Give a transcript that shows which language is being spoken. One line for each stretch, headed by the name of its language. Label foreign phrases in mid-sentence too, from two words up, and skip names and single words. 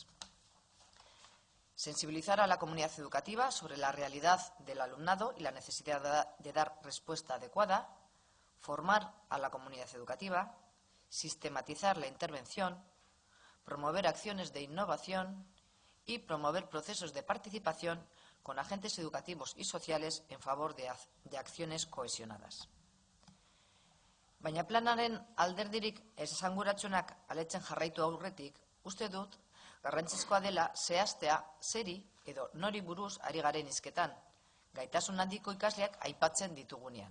Spanish: Sensibilizar a la comunidad educativa sobre la realidad del alumnado y la necesidad de dar respuesta adecuada, formar a la comunidad educativa, sistematizar la intervención, promover acciones de innovación y promover procesos de participación con agentes educativos y sociales en favor de acciones cohesionadas.
Basque: Baina planaren alderdirik esanguratsuenak aletzen jarraitu aurretik, uste dut, garrantzizkoa dela zehaztea zeri edo nori buruz ari garen hizketan, gaitasun handiko ikasleak aipatzen ditugunean.